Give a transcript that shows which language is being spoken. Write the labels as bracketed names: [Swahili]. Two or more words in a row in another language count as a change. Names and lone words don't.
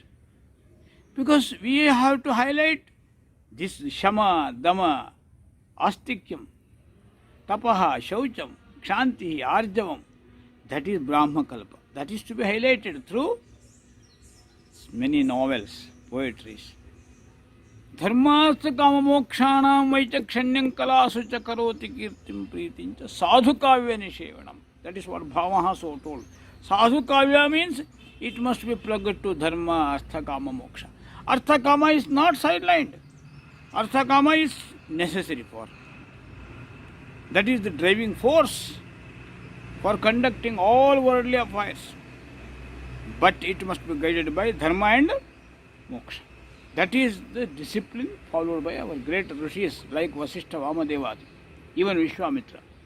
[English] Because we have to highlight this [Sanskrit] शमः दमः आस्तिक्यं तपः शौचं क्षान्तिः आर्जवम्. [English] That is [Sanskrit] ब्रह्म कल्प. [English] That is to be highlighted through many novels, poetries. [Sanskrit] धर्मार्थ काम मोक्षाणां वैचक्षण्यं कलासु च करोति कीर्तिं प्रीतिं च साधु काव्य निषेवणम्. [English] That is what Bhavaha so told. [Sanskrit] साधु काव्य [English] means it must be plugged to [Sanskrit] धर्म, अर्थ, काम, मोक्ष. अर्थ काम [English] is not sidelined. [Sanskrit] अर्थ काम [English] is necessary for. That is the driving force for conducting all worldly affairs. But it must be guided by dharma and moksha. That is the discipline followed by our great rishis like Vasishtha, Vamadeva, even Vishwamitra.